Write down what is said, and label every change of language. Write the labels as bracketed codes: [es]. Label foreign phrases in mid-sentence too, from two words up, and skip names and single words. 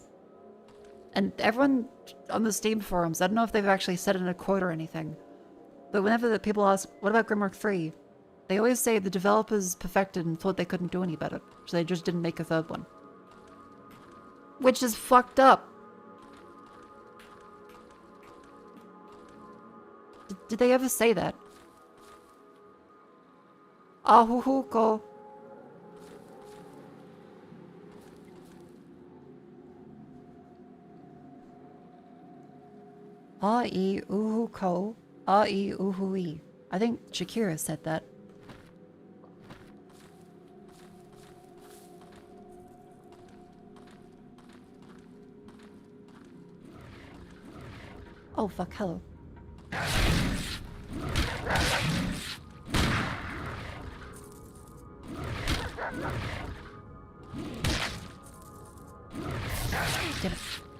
[en] And everyone on the Steam forums, I don't know if they've actually said it in a quote or anything, but whenever the people ask, what about Grimrock 3? They always say the developers perfected and thought they couldn't do any better, so they just didn't make a third one. Which is fucked up. Did they ever say that? Ahuhuko. A-E-Uhu-ko. A-E-Uhu-E. I think Shakira said that. Oh, fuck, hello. Damn it.